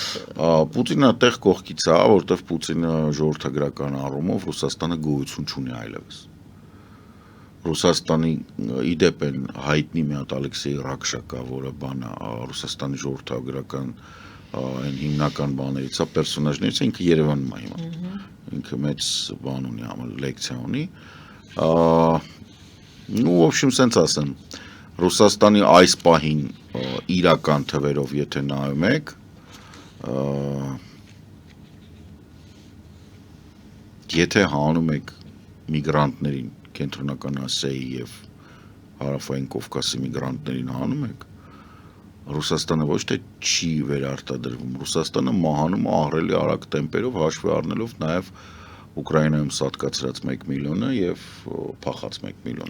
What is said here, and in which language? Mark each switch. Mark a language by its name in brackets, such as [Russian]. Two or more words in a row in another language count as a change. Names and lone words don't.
[Armenian] Պուտինը այդտեղ կողքից է, որտեղ Պուտինը ժողովրդագրական առումով Ռուսաստանը գոյություն չունի այլևս։ Ռուսաստանի իդեպ են հայտնի մի հատ Ալեքսեյ Ռաքշակա, որը բանը Ռուսաստանի ժողովրդագրական այն հիմնական բաներից է, պերսոնաժներից է, ինքը Երևանում է հիմա։ Ինքը մեծ բան ունի, համը լեկցիա ունի։ [Russian] Ну, в общем, [Armenian] սենց ասեմ, Ռուսաստանի այս պահին իրական թվերով եթե նայում եք, եթե հանում եք միգրանտներին, կենտրոնական Ասիայի եւ հարավային Կովկասի միգրանտներին հանում եք, Ռուսաստանը ոչ թե չի վերարտադրվում, Ռուսաստանը մահանում ահռելի արագ տեմպերով հաշվի առնելով նաեւ Ուկրաինայում սատկացրած 1 միլիոնը եւ փախած 1 միլիոնը։